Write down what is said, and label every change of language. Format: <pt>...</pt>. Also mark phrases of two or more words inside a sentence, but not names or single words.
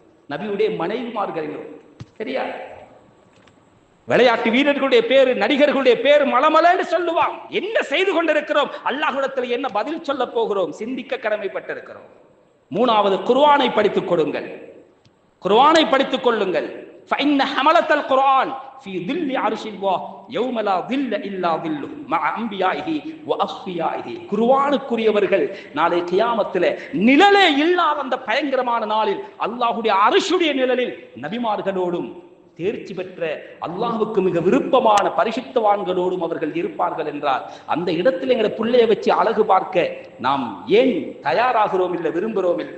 <ta>நபியுடைய மனைவிமார்கள் சரியா? விளையாட்டு வீரர்களுடைய பேரு, நடிகர்களுடைய பேரு மலமலன்னு சொல்லுவான். என்ன செய்து கொண்டிருக்கிறோம், அல்லாஹ்விடத்தில் என்ன பதில் சொல்ல போகிறோம், சிந்திக்க கடமைப்பட்டிருக்கிறோம். மூணாவது, குர்ஆனை படித்துக் கொடுங்கள், குர்ஆனை படித்துக் கொள்ளுங்கள்.</ta> <ar>فإن حملة القرآن في ظل عرش الله يوم لا ظل إلا ظله مع أنبيائه وأصفيائه.</ar> <ta>குர்ஆனுக்குரியவர்கள் நாளை கியாமத்திலே நிழலே இல்லாத அந்த பயங்கரமான நாளில் அல்லாஹ்வுடைய அர்ஷுடைய நிழலில் நபிமார்களோடும் தேர்ச்சி பெற்ற அல்லாஹ்வுக்கு மிக விருப்பமான பரிசுத்தவான்களோடும் அவர்கள் இருப்பார்கள் என்றால், அந்த இடத்தில் எங்களை பிள்ளைய வச்சு அழகு பார்க்க நாம் ஏன் தயாராகிறோம் இல்லை, விரும்புகிறோம் இல்லை?</ta>